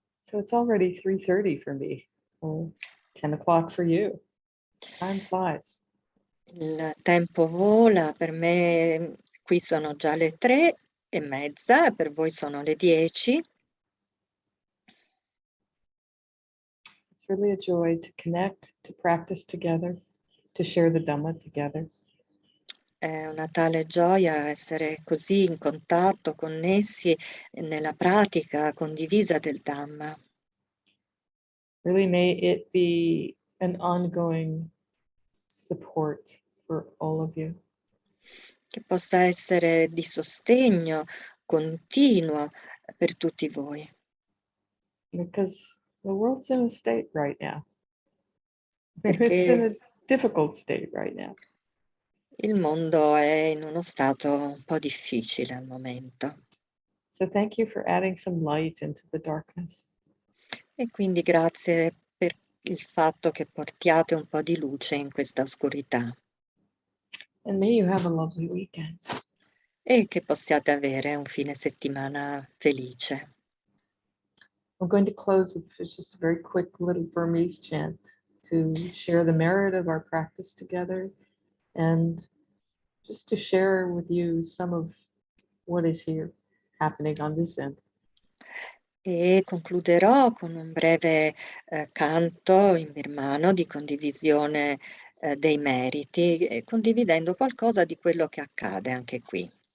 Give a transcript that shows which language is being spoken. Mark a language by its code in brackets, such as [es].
[en] So it's already 3:30 for me, or 10 o'clock for you. Time flies. [it] Il tempo vola, per me qui sono già le 3:30, per voi sono le 10. [en] It's really a joy to connect, to practice together, to share the Dhamma together. [it] È una tale gioia essere così in contatto, connessi nella pratica condivisa del Dhamma. [en] Really may it be an ongoing support for all of you. [it] Che possa essere di sostegno continuo per tutti voi. [en] Because the world's in a state right now. It's [it] Perché [en] in a difficult state right now. [it] il mondo è in uno stato un po' difficile al momento. [en] So thank you for adding some light into the darkness. [it] E quindi grazie per il fatto che portiate un po' di luce in questa oscurità. [en] And may you have a lovely weekend. [it] E che possiate avere un fine settimana felice. [en] I'm going to close with just a very quick little Burmese chant to share the merit of our practice together and just to share with you some of what is here happening on this end. [it] E concluderò con un breve canto in birmano di condivisione dei meriti, condividendo qualcosa di quello che accade anche qui.